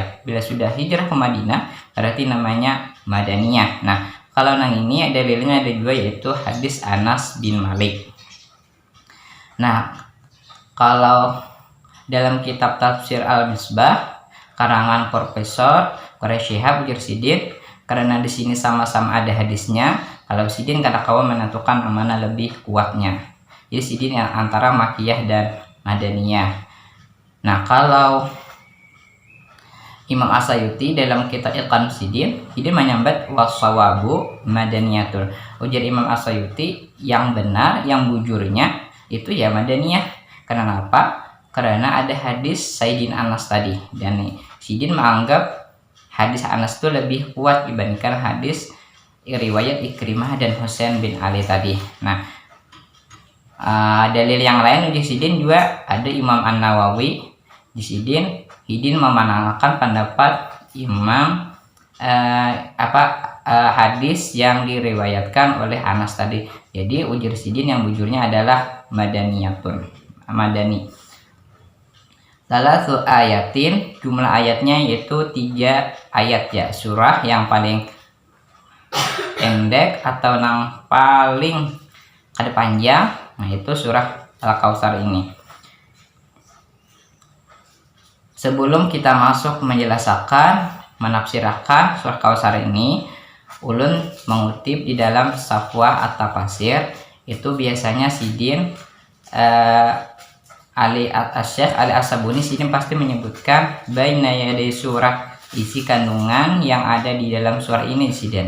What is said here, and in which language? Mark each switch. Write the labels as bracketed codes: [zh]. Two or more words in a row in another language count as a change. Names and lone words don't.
[id] Bila sudah hijrah ke Madinah berarti namanya madaniyah. Nah, kalau yang ini dalilnya ada juga, yaitu hadis Anas bin Malik. [bjn] Nah, kalau dalam kitab tafsir Al-Misbah karangan Profesor Quraisy Shihab ujar Sidin, karena di sini sama-sama ada hadisnya, kalau Sidin kada kawan menentukan mana lebih kuatnya. Jadi sidin yang antara makiyah dan madaniyah. Nah, kalau Imam As-Sayuti dalam kitab Iqan Sidin, Sidin menyambat [ar] wasawabu madaniyatun. [bjn] Ujar Imam As-Sayuti, yang benar, yang bujurnya itu ya madaniyah. Kenapa? Karena ada hadis Sayyidin Anas tadi. Dan Sidin menganggap hadis Anas itu lebih kuat dibandingkan hadis riwayat Ikrimah dan Husain bin Ali tadi. Nah, dalil yang lain uji Sidin juga ada Imam An-Nawawi di Sidin memenangkan pendapat Imam hadis yang diriwayatkan oleh Anas tadi. Jadi ujar Sidin yang bujurnya adalah madaniyatun, madani. [ar] Salatu ayatin, [bjn] jumlah ayatnya yaitu 3 ayat ya. Surah yang paling pendek atau yang paling kada panjang, nah itu surah Al-Kautsar ini. Sebelum kita masuk menjelaskan, menafsirkan surah Kautsar ini, ulun mengutip di dalam Safwah At-Tafasir, itu biasanya Sidin Syekh Ali As-Sabuni Sidin pasti menyebutkan [ar] baina yaday surah, [bjn] isi kandungan yang ada di dalam surah ini Sidin.